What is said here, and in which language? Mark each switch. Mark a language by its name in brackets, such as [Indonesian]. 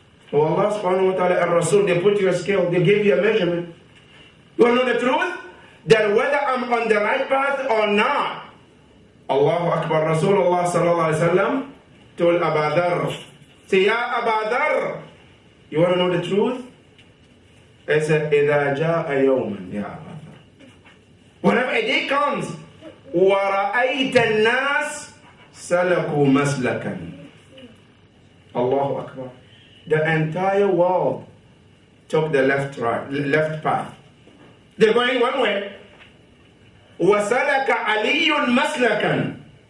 [English] So Allah subhanahu wa ta'ala and Rasul, they put you a scale, they give you a measurement. You want to know the truth? That whether I'm on the right path or not. Allahu Akbar. Rasulullah sallallahu alayhi wa sallam told Abu Dharr, say, Ya Abu Dharr, you want to know the truth? He said, [Arabic] إِذَا جَاءَ يَوْمًا يَا أَبَا ذَرٍ. [English] Whenever a day comes, [Arabic] وَرَأَيْتَ النَّاسِ سَلَكُوا مَسْلَكًا. [English] Allahu Akbar. The entire world took the left path. They're going one way. [Arabic] وَسَلَكَ عَلِيٌّ مَسْلَكًا.